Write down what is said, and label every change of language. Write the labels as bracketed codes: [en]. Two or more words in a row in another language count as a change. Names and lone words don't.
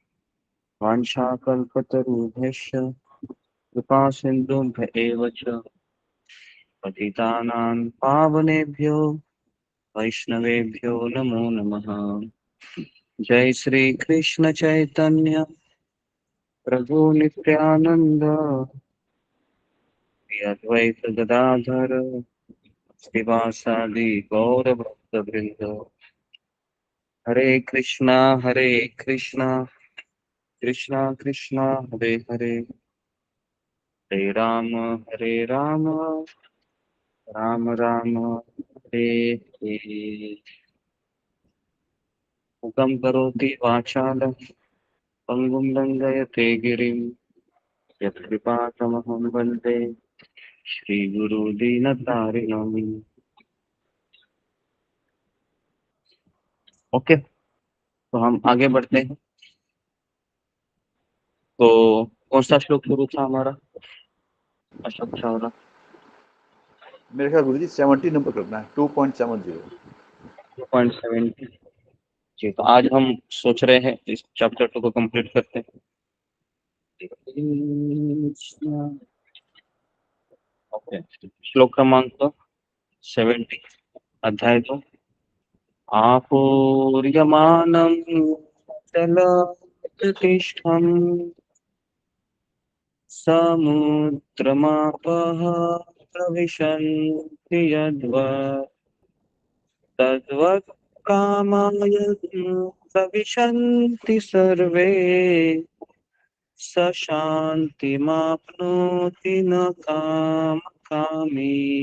[sa] वाञ्छाकल्पतरुभ्यश्च कृपा सिन्धुभ्य एव च पतितानां पावनेभ्यो वैष्णवेभ्यो नमो नमः। जय श्री कृष्ण चैतन्य प्रभु नित्यानंद, श्री अद्वैत गदाधर श्रीवासादि गौर भक्तवृंद। हरे कृष्णा कृष्णा कृष्णा हरे हरे, हरे राम राम राम हरे हरे। मुखं करोति वाचालं पंगुं लङ्घयते गिरिं, यत्कृपातमहं वन्दे श्रीगुरु दीनतारिणम्। [hi] ओके, तो हम आगे बढ़ते हैं। तो कौन सा श्लोक शुरू था हमारा? अशोक चावला। मेरे ख्याल गुरु जी 70 नंबर करना है, 2.70। 2.70 जी। तो आज हम सोच रहे हैं इस चैप्टर 2 को कंप्लीट करते हैं। कृष्ण। ओके, श्लोक क्रमांक 70, अध्याय 2। [sa] आपूर्यमानं जलप्रतिष्ठं समुद्रमापः प्रविशन्ति यद्वत् तद्वत् कामायन् प्रविशन्ति सर्वे स शान्तिमाप्नोति न कामकामी।